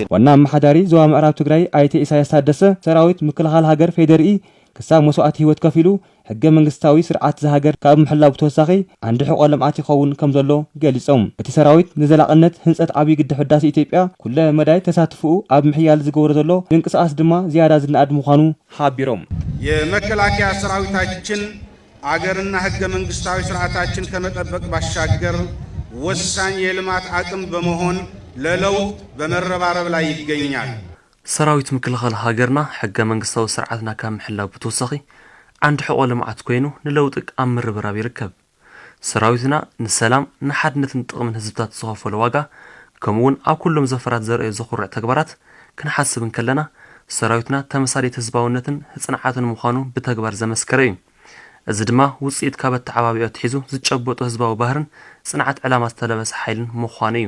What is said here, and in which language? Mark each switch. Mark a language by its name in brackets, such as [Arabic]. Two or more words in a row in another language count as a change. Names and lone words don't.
[Tigrinya] ዋና ኣመሓዳሪ ዞባ ምዕራብ ትግራይ ኣይተ ኢሳያስ ታደሰ ሰራዊት ምክልኻል ሃገር ፌደርኢ ክሳብ መስዋዕቲ ህይወት ከፊሉ ሕገ መንግስታዊ ስርዓት ዝሃገር ካብ ምሕላው ብተወሳኺ አንዲ ሕቆ ልምዓት ይኸውን ከም ዘሎ ገሊጾም እቲ ሰራዊት ንዘላቕነት ህንፀት ዓብይ ግድብ ህዳሴ ኢትዮጵያ ኩለ መዳይ ተሳትፍኡ ኣብ ምሕያል ዝገብሮ ዘሎ ምንቅስቃስ ድማ ዝያዳ ዝነኣድ ምዃኑ ሓቢሮም [Amharic] የመከላከያ ሰራዊታችን አገርና ሕገ መንግስታዊ ስርዓታችን ከመጠበቅ ባሻገር ወሳኝ የልማት አቅም በመሆን ለለውጥ በመረባረብ ላይ ይገኛል [Tigrinya] ሰራዊት ምክልኻል ሃገርና ሕገ መንግስታዊ ስርዓትና ካብ ምሕላው ብተወሳኺ አንድ ሕቆ ልምዓት ኮይኑ ንለውጥ ኣብ ምርብራብ ይርከብ ሰራዊትና ንሰላም ንሓድነትን ጥቕምን ህዝብታት ዝኸፈለ ዋጋ ከምኡውን ኣብ ኩሎም ዘፈራት ዘርአዩ ዘኹርዕ ተግባራት ክንሓስብን ከለና ሰራዊትና ተመሳሳሊ ህዝባውነትን ህጽንዓትን ምዃኑ ብተግባር ዘመስከረ እዩ እዚ ድማ ውጽኢት ካብ ተዓባቢኡ ትሒዙ ዝጨበጡ ህዝባዊ ባህርን ጽንዓት ዕላማ ዝተለበሰ ሓይልን ምዃኑ እዩ